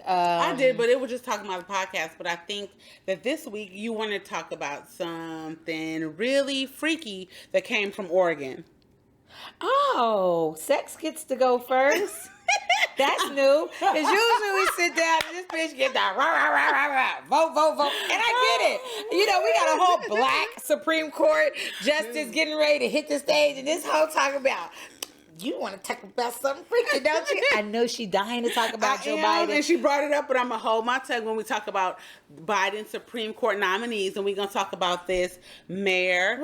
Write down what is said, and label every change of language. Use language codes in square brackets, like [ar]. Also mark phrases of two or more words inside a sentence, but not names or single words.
[en] I did, but it was just talking about the podcast. But I think that this week you want to talk about something really freaky that came from Oregon. Oh, sex gets to go first. That's new. Because usually we sit down and this bitch get that rah, rah, rah, rah, rah, vote, vote, vote. And I get it. You know, we got a whole black Supreme Court justice getting ready to hit the stage, and this whole talk about, you want to talk about something freaky, don't you? I know she dying to talk about Joe Biden. And she brought it up, but I'm going to hold my tongue when we talk about Biden's Supreme Court nominees, and we're going to talk about this mayor.